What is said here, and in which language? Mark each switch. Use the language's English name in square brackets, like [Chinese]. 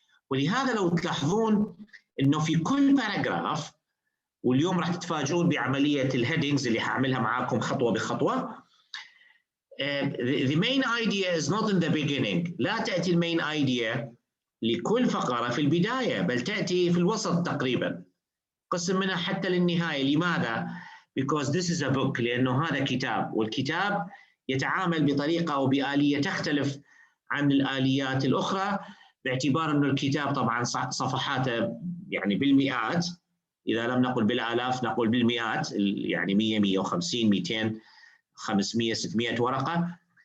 [Arabic] ولهذا لو تلاحظون انه في كل باراجراف، واليوم راح تتفاجئون بعملية الهيدنجز اللي هعملها معاكم خطوة بخطوة. [English] The main idea is not in the beginning. [Arabic] لا تأتي المين idea لكل فقرة في البداية، بل تأتي في الوسط تقريبا، قسم منها حتى للنهاية. لماذا؟ [English] Because this is a book. [Arabic] لأنه هذا كتاب، والكتاب يتعامل بطريقة أو بآلية تختلف عن الآليات الأخرى، باعتبار أنه الكتاب طبعا صفحاته يعني بالمئات، إذا لم نقل بالآلاف نقول بالمئات، يعني 100 150 200 500 600 ورقة.